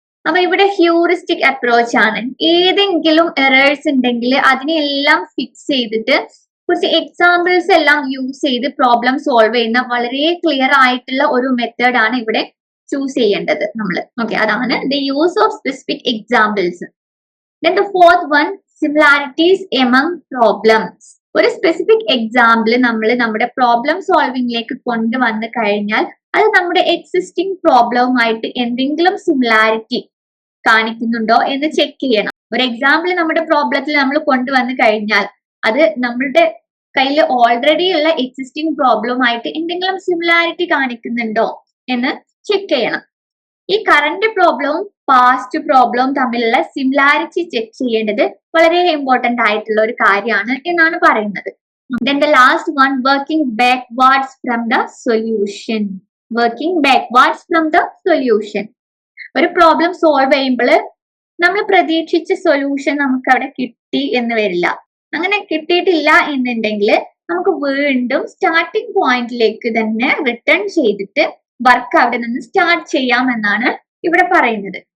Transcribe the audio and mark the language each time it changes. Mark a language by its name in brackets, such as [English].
[Malayalam] അപ്പൊ ഇവിടെ heuristic approach ആണ്. ഏതെങ്കിലും എറേഴ്സ് ഉണ്ടെങ്കിൽ അതിനെല്ലാം ഫിക്സ് ചെയ്തിട്ട് കുറച്ച് എക്സാമ്പിൾസ് എല്ലാം യൂസ് ചെയ്ത് പ്രോബ്ലം സോൾവ് ചെയ്യുന്ന വളരെ ക്ലിയർ ആയിട്ടുള്ള ഒരു മെത്തേഡ് ആണ് ഇവിടെ ചൂസ് ചെയ്യേണ്ടത് നമ്മൾ. ഓക്കെ, അതാണ് the use of specific examples. [English] Then the fourth one, similarities among problems. [Malayalam] ഒരു സ്പെസിഫിക് എക്സാമ്പിൾ നമ്മൾ നമ്മുടെ പ്രോബ്ലം സോൾവിംഗിലേക്ക് കൊണ്ടുവന്ന് കഴിഞ്ഞാൽ അത് നമ്മുടെ എക്സിസ്റ്റിംഗ് പ്രോബ്ലവുമായിട്ട് എന്തെങ്കിലും സിമിലാരിറ്റി കാണിക്കുന്നുണ്ടോ എന്ന് ചെക്ക് ചെയ്യണം. ഒരു എക്സാമ്പിൾ നമ്മുടെ പ്രോബ്ലത്തിൽ നമ്മൾ കൊണ്ടുവന്ന് കഴിഞ്ഞാൽ അത് നമ്മളുടെ കയ്യിൽ ഓൾറെഡി ഉള്ള എക്സിസ്റ്റിംഗ് പ്രോബ്ലവുമായിട്ട് എന്തെങ്കിലും സിമിലാരിറ്റി കാണിക്കുന്നുണ്ടോ എന്ന് ചെക്ക് ചെയ്യണം. ഈ കറന്റ് പ്രോബ്ലവും പാസ്റ്റ് പ്രോബ്ലവും തമ്മിലുള്ള സിമിലാരിറ്റി ചെക്ക് ചെയ്യേണ്ടത് വളരെ ഇമ്പോർട്ടന്റ് ആയിട്ടുള്ള ഒരു കാര്യമാണ് എന്നാണ് പറയുന്നത്. [English] Then the last one, working backwards from the solution. Working backwards from the solution. [Malayalam] ഒരു പ്രോബ്ലം സോൾവ് ചെയ്യുമ്പോൾ നമ്മൾ പ്രതീക്ഷിച്ച സൊല്യൂഷൻ നമുക്ക് അവിടെ കിട്ടി എന്ന് വരില്ല. അങ്ങനെ കിട്ടിയിട്ടില്ല എന്നുണ്ടെങ്കിൽ നമുക്ക് വീണ്ടും സ്റ്റാർട്ടിംഗ് പോയിന്റിലേക്ക് തന്നെ റിട്ടേൺ ചെയ്തിട്ട് വർക്ക് അവിടെ നിന്ന് സ്റ്റാർട്ട് ചെയ്യാം എന്നാണ് ഇവിടെ പറയുന്നത്.